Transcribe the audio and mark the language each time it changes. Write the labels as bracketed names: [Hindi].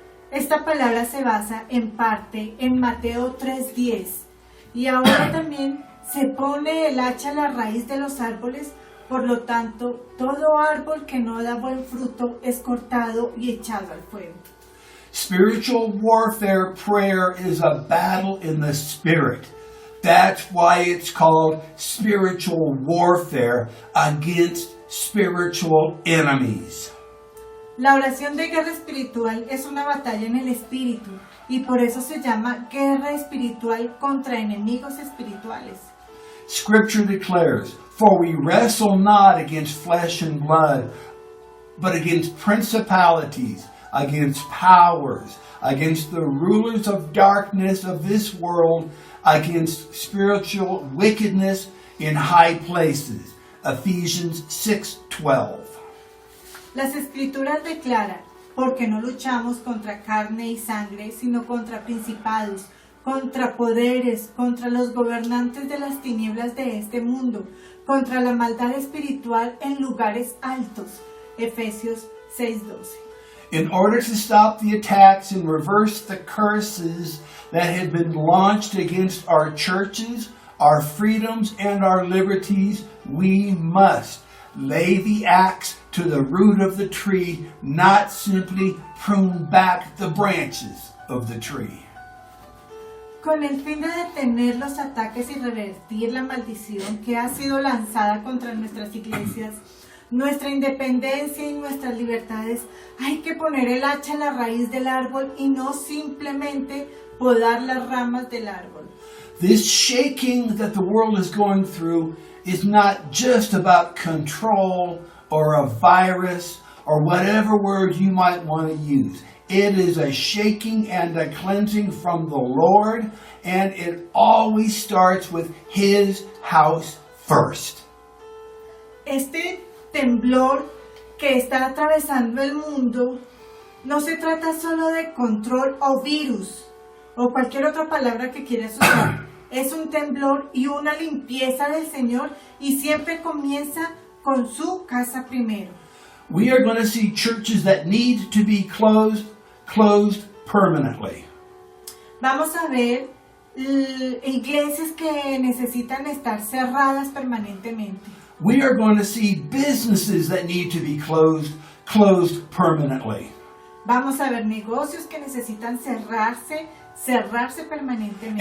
[Spanish] Esta palabra se basa en parte en Mateo 3:10 y ahora también se pone el hacha a la raíz de los árboles, por lo tanto todo árbol que no da buen fruto es cortado y echado al fuego. [English] Spiritual warfare prayer is a battle in the spirit. That's why it's called spiritual warfare against spiritual enemies. [Spanish] La oración de guerra espiritual es una batalla en el espíritu y por eso se llama guerra espiritual contra enemigos espirituales. [English] Scripture declares, "For we wrestle not against flesh and blood, but against principalities, against powers, against the rulers of darkness of this world, against spiritual wickedness in high places." Ephesians 6:12. [Spanish] Las escrituras declaran, porque no luchamos contra carne y sangre, sino contra principados, contra poderes, contra los gobernantes de las tinieblas de este mundo, contra la maldad espiritual en lugares altos. Efesios 6:12. [English] In order to stop the attacks and reverse the curses that had been launched against our churches, our freedoms, and our liberties, we must lay the axe to the root of the tree, not simply prune back the branches of the tree. [Spanish] Con el fin de detener los ataques y revertir la maldición que ha sido lanzada contra nuestras iglesias, nuestra independencia y nuestras libertades, hay que poner el hacha en la raíz del árbol y no simplemente podar las ramas del árbol. [English] This shaking that the world is going through is not just about control or a virus or whatever word you might want to use. It is a shaking and a cleansing from the Lord, and it always starts with His house first. [Spanish] Este temblor que está atravesando el mundo no se trata solo de control o virus o cualquier otra palabra que quieras usar. Es un temblor y una limpieza del Señor y siempre comienza con su casa primero. [English] We are going to see churches that need to be closed permanently. [Spanish] Vamos a ver iglesias que necesitan estar cerradas permanentemente. [English] We are going to see businesses that need to be closed permanently. [Spanish] Vamos a ver negocios que necesitan cerrarse permanentemente.